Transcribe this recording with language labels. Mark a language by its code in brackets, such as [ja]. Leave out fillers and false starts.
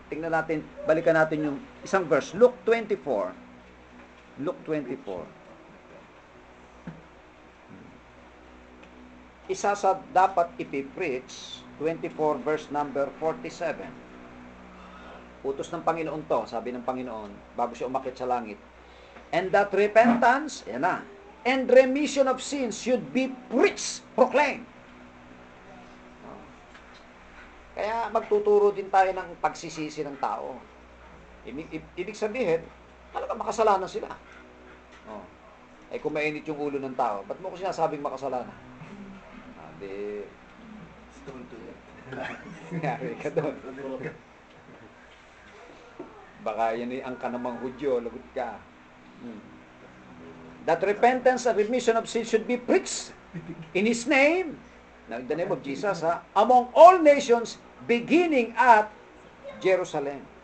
[tl] Tingnan natin, balikan natin yung isang verse. Luke 24. Luke 24. Isa sa dapat ipipreach, 24 verse number 47. Utos ng Panginoon to, sabi ng Panginoon, bago siya umakyat sa langit. [en] And that repentance, [tl] yan na, [en] and remission of sins should be preached, proclaimed. [tl] Kaya magtuturo din tayo ng pagsisisi ng tao. Ibig sabihin, talaga makasalanan sila. Oh. Ay kung mainit yung ulo ng tao, ba't mo ko sinasabing makasalanan? Di... Stone to it. Nangyari ka doon. Baka yan ay ang kanamang Hudyo, lagot ka. [en] That repentance and remission of sin should be preached in His name, now in the name of Jesus, among all nations, beginning at Jerusalem.